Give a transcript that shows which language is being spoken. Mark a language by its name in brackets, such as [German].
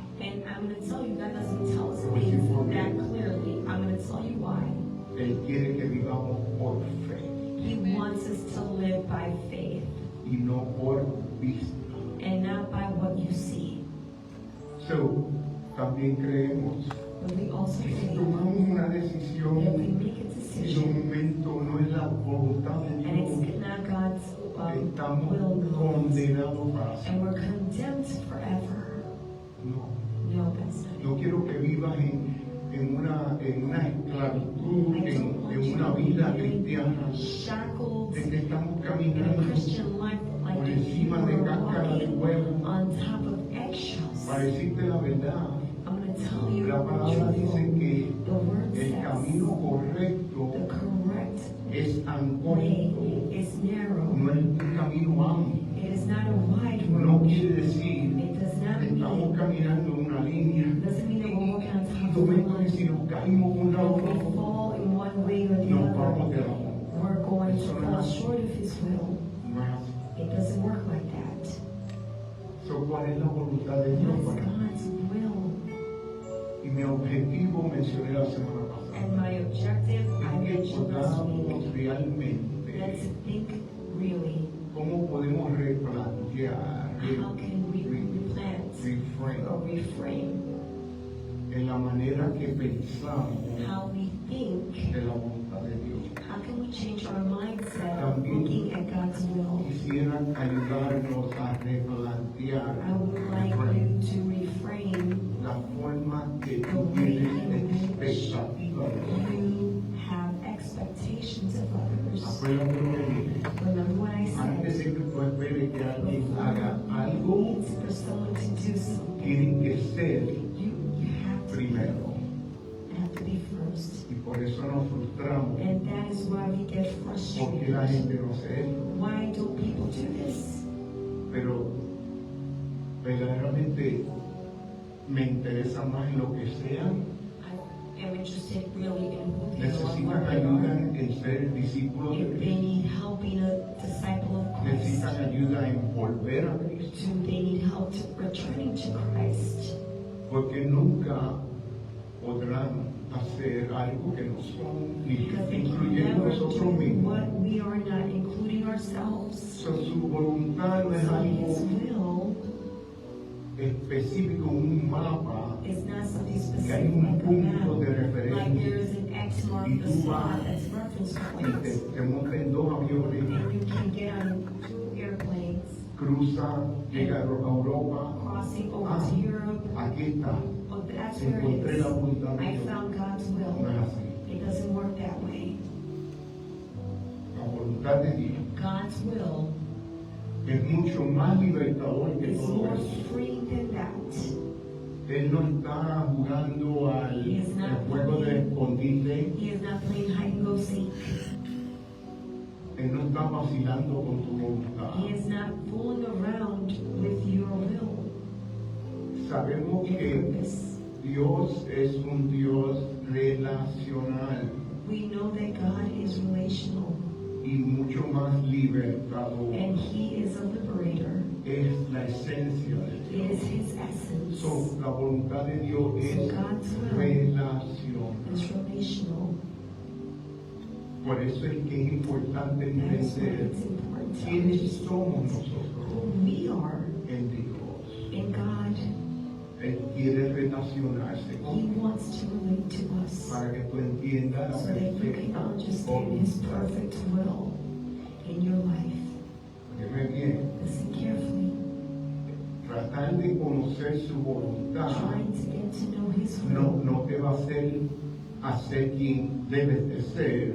[English] and I'm going to tell you, God doesn't tell us things that clearly. I'm going to tell you why. [Spanish] Él quiere que vivamos por fe [English] He wants us to live by faith [Spanish] y no por vista. [English] and not by what you see. [Spanish] So, también creemos [English] But we also [Spanish] que si [English] believe [Spanish] tomamos una [English] that if we [Spanish] decisión, [English] make a [Spanish] en un [English] decision [Spanish] momento no es la voluntad de [English] and [Spanish] Dios, [English] it's not God's [Spanish] estamos [English] will, no, [Spanish] condenados para [English] and [Spanish] siempre. [English] we're condemned forever. [Spanish] No, [English] No, that's not it. [Spanish] no quiero que vivas en una esclavitud, [English] I don't want [Spanish] en [English] you [Spanish] una [English] to [Spanish] vida [English] be [Spanish] cristiana, [English] shackled [Spanish] de que estamos [English] in a [Spanish] caminando [English] Christian life like [Spanish] por [English] if you [Spanish] encima de [English] were [Spanish] cáscara de [English] walking [Spanish] huevo. [English] on top of eggshells. [Spanish] Para decirte la verdad, [English] I'm going to tell you [Spanish] la [English] the [Spanish] palabra dice [English] truth. [Spanish] que [English] The word [Spanish] el [English] says [Spanish] camino correcto [English] the correct [Spanish] es [English] way [Spanish] angosto, [English] is narrow. [Spanish] no es un camino amplio. [English] It is not a wide [Spanish] No [English] road. [Spanish] quiere decir [English] It does not [Spanish] que estamos [English] mean, [Spanish] caminando en una línea [English] doesn't mean that we're walking on [Spanish] y [English] top of the [Spanish] momento que [English] line. [Spanish] si nos caímos con la [English] If [Spanish] otra, [English] we fall in one way or the [Spanish] nos vamos [English] other, [Spanish] de la mano. [English] we're going to [Spanish] Eso no [English] fall [Spanish] es así. [English] short of His will. [Spanish] No es así. [English] It doesn't work like that. [Spanish] So, ¿cuál es la voluntad de Dios [English] What is [Spanish] para mí? [English] God's will? [Spanish] Y mi objetivo, mencioné la semana pasada, [English] And my objective, I [Spanish] es que [English] mentioned last week, [Spanish] podamos realmente [English] let's think really, [Spanish] cómo podemos replantear, [English] how can we replant reframe or reframe [Spanish] en la manera que pensamos [English] how we think? [Spanish] de la voluntad de Dios. [English] How can we change our mindset of looking at God's will? [Spanish] Quisiera ayudarnos a replantear [English] I would like you to reframe [Spanish] la forma que [English] the [Spanish] tú [English] way [Spanish] tienes [English] in which [Spanish] expectativa de Dios. [English] you have expectations of others. [Spanish] Acuérdate lo que dije. [English] Remember what I [Spanish] Antes [English] said. [Spanish] de que tú esperes que alguien haga [English] Before [Spanish] algo, [English] you need for someone to do something, [Spanish] tienen que ser [English] you have to [Spanish] primero. [English] be first. [Spanish] Y por eso nos frustramos, [English] And that is why we get [Spanish] porque la [English] frustrated. [Spanish] gente no hace esto. [English] Why don't people do this? [Spanish] Pero verdaderamente me interesa más lo que sean. [English] I am interested really in who they are, [Spanish] Necesitan [English] what they [Spanish] ayuda [English] are. [Spanish] en ser discípulos de [English] If they [Spanish] Cristo. [English] need help being a disciple of Christ, [Spanish] Necesitan ayuda en volver a Cristo. [English] do they need help to returning to Christ? [Spanish] Porque nunca podrán hacer algo que no son, ni [English] Because they can [Spanish] incluyendo [English] never do [Spanish] nosotros mismos. [English] what we are not, including ourselves. [Spanish] So, su voluntad no es [English] So [Spanish] algo [English] His will [Spanish] específico, un mapa, [English] is not something [Spanish] que hay [English] specific [Spanish] un [English] like a [Spanish] punto de [English] map. Like [Spanish] referencia [English] there is an X mark [Spanish] y [English] the [Spanish] tú [English] spot [Spanish] vas [English] that's reference [Spanish] y [English] points. [Spanish] te montas en dos aviones, [English] And you can get on 2 airplanes [Spanish] cruza, llega a Europa. [English] crossing over Ah, to Europe. [Spanish] aquí está. [English] Oh, that's where it [Spanish] Encontré la [English] is. [Spanish] voluntad de [English] I [Spanish] Dios. [English] found God's [Spanish] No [English] will. [Spanish] es así. [English] It doesn't work that way. [Spanish] La voluntad de Dios [English] God's will [Spanish] es mucho más libertador que [English] is [Spanish] todo [English] more [Spanish] eso. [English] free than that. [Spanish] Él no está jugando al [English] He is not [Spanish] el juego de [English] playing. [Spanish] escondite. [English] He is not playing hide and go seek. [Spanish] Él no está vacilando con tu voluntad. [English] He is not fooling around with your will, [Spanish] Sabemos [English] your [Spanish] que [English] purpose. [Spanish] Dios es un Dios relacional [English] We know that God is relational [Spanish] y mucho más libertador. [English] and He is a liberator. [Spanish] Es la esencia de [English] It [Spanish] Dios. [English] is His essence. [Spanish] So, la voluntad de Dios es [English] God's will [Spanish] relación. [English] It's relational. [Spanish] Por eso es que es importante [English] That is why [Spanish] entender [English] it's important to [Spanish] quiénes [English] understand [Spanish] somos [English] who [Spanish] nosotros [English] we are [Spanish] en Dios. [English] in God. [Spanish] Él quiere relacionarse [English] He [Spanish] con [English] wants to relate to us [Spanish] para que tú entiendas la [English] so that you can [Spanish] perfecta [English] understand His [Spanish] voluntad. [English] perfect will in your life. [Spanish] Óyeme bien, [English] Listen carefully. [Spanish] tratar de conocer su voluntad [English] Trying to get to know His will [Spanish] no te va a hacer quien debes de ser.